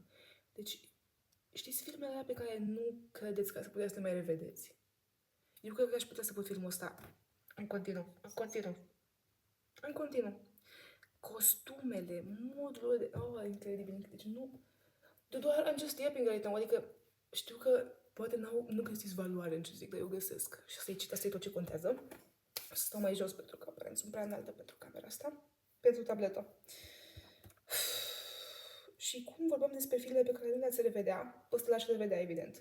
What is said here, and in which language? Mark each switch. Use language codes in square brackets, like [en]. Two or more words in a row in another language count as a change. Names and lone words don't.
[ro] Deci, știți filmele alea pe care nu credeți că să puteți să le mai revedeți? Eu cred că aș putea să văd filmul ăsta în continuu. Costumele, modul de... Oh, incredibil. Deci nu... Doar [en] I'm just yapping right now, [ro] adică știu că poate nu găsiți valoare în ce zic, dar eu găsesc. Și asta e tot ce contează. Să stau mai jos pentru că aparent sunt prea înaltă pentru camera asta, pentru tabletă. Și cum vorbeam despre filme pe care nu le-ați revedea, ăsta l-aș revedea, evident.